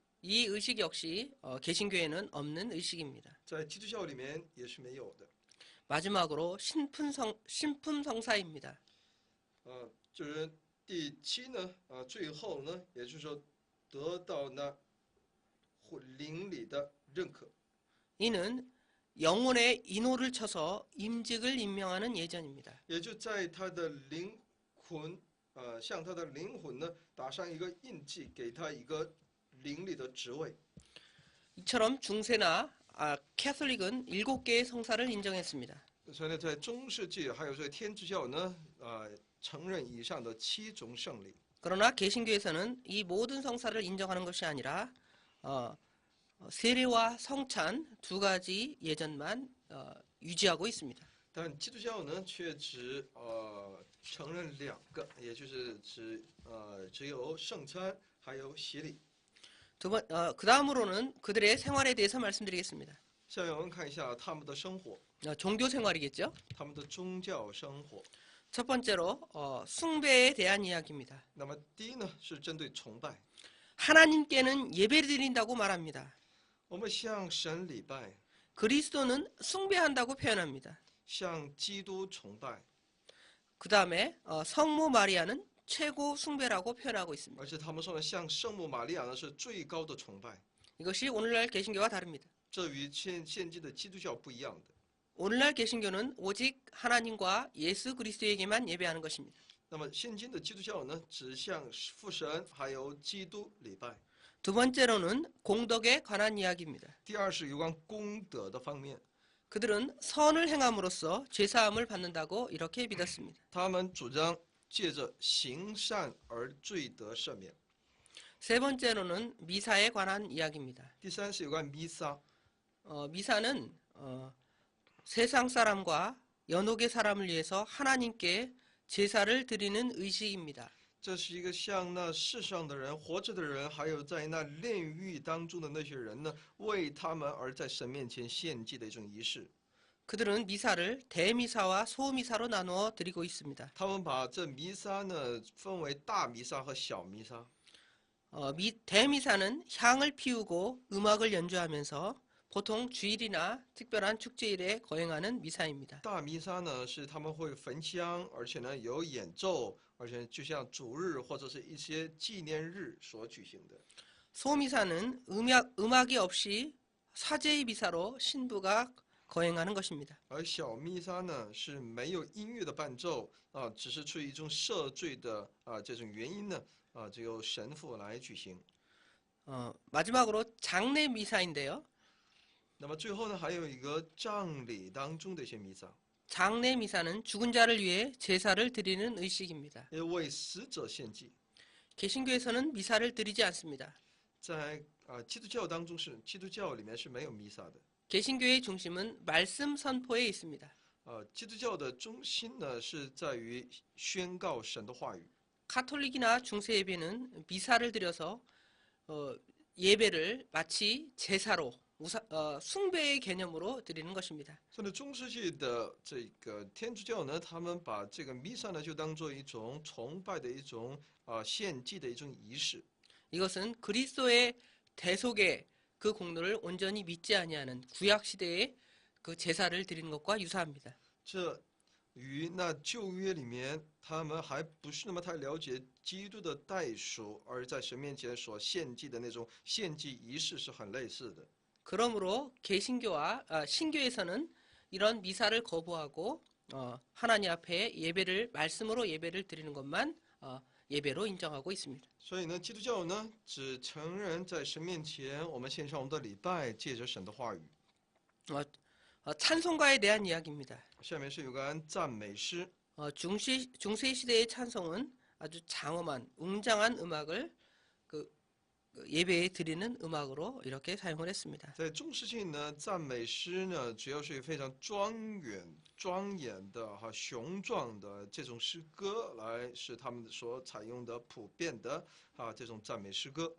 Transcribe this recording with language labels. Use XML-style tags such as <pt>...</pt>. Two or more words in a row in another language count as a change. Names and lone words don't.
<ko>이 의식 역시 개신교에는 없는 의식입니다.</ko> <zh>在基督教里面也是没有的。</zh> <ko>마지막으로 신품성사입니다.</ko> <zh>就是第七呢，最后呢，也就是说得到那灵里的认可。</zh> <ko>이는 영혼의 인호를 쳐서 임직을 임명하는 예전입니다.</ko> <zh>也就在他的灵魂，向他的灵魂呢打上一个印记，给他一个灵里的职位。</zh> <ko>이처럼 중세나 캐톨릭은 7개의 성사를 인정했습니다.</ko> <zh>所以呢，在中世纪还有在天主教呢，承认以上的7种圣礼。</zh> <ko>그러나 개신교에서는 이 모든 성사를 인정하는 것이 아니라 세례와 성찬 2가지 예전만 유지하고 있습니다.</ko> <zh>但基督教呢，却只承认2个，也就是只有圣餐还有洗礼。</zh> <ko>그 다음으로는 그들의 생활에 대해서 말씀드리겠습니다.</ko> <zh>下面我们看一下他们的生活，</zh> <ko>종교 생활이겠죠.</ko> <zh>他们的宗教生活。</zh> <ko>첫 번째로 숭배에 대한 이야기입니다.</ko> <zh>那么第一呢，是针对崇拜，</zh> <ko>하나님께는 예배를 드린다고 말합니다.</ko> <zh>我们向神礼拜，</zh> <ko>그리스도는 숭배한다고 표현합니다.</ko> <zh>向基督崇拜，</zh> <ko>그 다음에 성모 마리아는 최고 숭배라고 표현하고 있습니다.</ko> <zh>而且他们说呢，向圣母玛利亚呢是最高的崇拜，</zh> <ko>이것이 오늘날 개신교와 다릅니다.</ko> <zh>这与现今的基督教不一样的。</zh> <ko>오늘날 개신교는 오직 하나님과 예수 그리스도에게만 예배하는 것입니다.</ko> <zh>那么现今的基督教呢，只向父神还有基督礼拜。</zh> <ko>두 번째로는 공덕에 관한 이야기입니다.</ko> <zh>第二是有关功德的方面，</zh> <ko>그들은 선을 행함으로써 죄사함을 받는다고 이렇게 믿었습니다.</ko> <zh>他们主张借着行善而罪得赦免。</zh> <ko>세 번째로는 미사에 관한 이야기입니다.</ko> <zh>第三是有关弥撒，</zh> <ko>미사는 세상 사람과 연옥의 사람을 위해서 하나님께 제사를 드리는 의식입니다.</ko> <zh>这是一个向那世上的人、活着的人，还有在那炼狱当中的那些人呢，为他们而在神面前献祭的一种仪式。</zh> <ko>그들은 미사를 대미사와 소미사로 나누어 드리고 있습니다.</ko> <zh>他们把这弥撒呢分为大弥撒和小弥撒。</zh> <ko>대미사는 향을 피우고 음악을 연주하면서 보통 주일이나 특별한 축제일에 거행하는 미사입니다.</ko> <zh>大弥撒呢是他们会焚香，而且呢有演奏，而且就像主日或者是一些纪念日所举行的。</zh> <ko>소미사는 음악이 없이 사제의 미사로 신부가 거행하는 것입니다.</ko> <zh>而小弥撒呢是没有音乐的伴奏只是出于一种赦罪的这种原因呢只有神父来举行。</zh> <ko>마지막으로 장례 미사인데요.</ko> <zh>那么最后呢，还有一个葬礼当中的一些弥撒，</zh> <ko>장례 미사는 죽은 자를 위해 제사를 드리는 의식입니다.</ko> <zh>也为死者献祭。</zh> <ko>개신교에서는 미사를 드리지 않습니다.</ko> <zh>在基督教当中基督教里面是没有弥撒的。</zh> <ko>개신교의 중심은 말씀 선포에 있습니다.</ko> <zh>基督教的中心呢是在于宣告神的话语。</zh> <ko>카톨릭이나 중세 예배는 미사를 드려서 예배를 마치 제사로 숭배의 개념으로 드리는 것입니다.</ko> <zh>所以中世纪的这个天主教呢，他们把这个弥撒呢就当做一种崇拜的一种献祭的一种仪式。</zh> <ko>이것은 그리스도의 대속의 그 공로를 온전히 믿지 아니하는 구약 시대의 그 제사를 드리는 것과 유사합니다.</ko> <zh>这与那旧约里面他们还不是那么太了解基督的代赎，而在神面前所献祭的那种献祭仪式是很类似的。</zh> <ko>그러므로 개신교와 신교에서는 이런 미사를 거부하고 하나님 앞에 말씀으로 예배를 드리는 것만 예배로 인정하고 있습니다.</ko> <zh>所以呢，基督教呢只承认在神面前我们献上我们的礼拜，借着神的话语。</zh> <ko>찬송가에 대한 이야기입니다.</ko> <zh>下面是有关赞美诗。</zh> <ko>중세 시대의 찬송은 아주 장엄한 웅장한 음악을 예배에 드리는 음악으로 이렇게 사용을 했습니다.</ko> <zh>在中世纪呢，赞美诗呢主要是非常庄严的雄壮的这种诗歌来是他们所采用的普遍的这种赞美诗歌。</zh>